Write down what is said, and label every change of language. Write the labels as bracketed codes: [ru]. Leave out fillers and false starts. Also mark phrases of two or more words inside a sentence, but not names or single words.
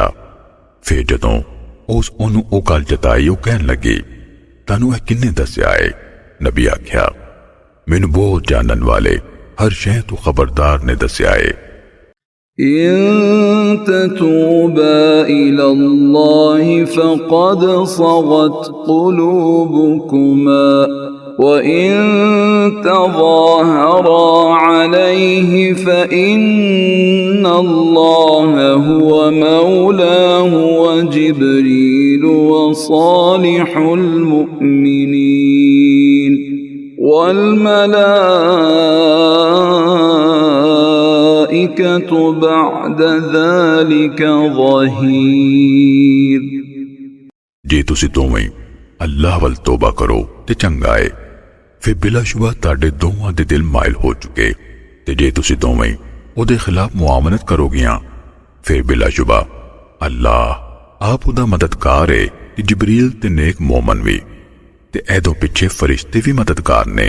[pa] فیر جدوں اس اونوں او گل جتائی، او کہن لگی تانوں اے کنّے دسیا ہے. نبی آکھیا مینوں بہت جانن والے ہر شے تو خبردار نے دسیا ہے. [ar] إن تتوبا إلى الله فقد صغت قلوبكما وإن تظاهرا عليه فإن الله هو مولاه وجبريل وصالح المؤمنين والملائكة بعد ذلك ظهير. [pa] جے تسی دوویں اللہ ول توبہ کرو تے چنگا ہے، فیر بلاشبہ تاڈے دوواں دے دل مائل ہو چکے تے جے تسی دوویں اودے خلاف معاملت کروگیاں فیر بلاشبہ اللہ آپ اودا مددگار ہے تے جبریل تے نیک مومن بھی تے ایدوں پچھے فرشتے بھی مددگار نے.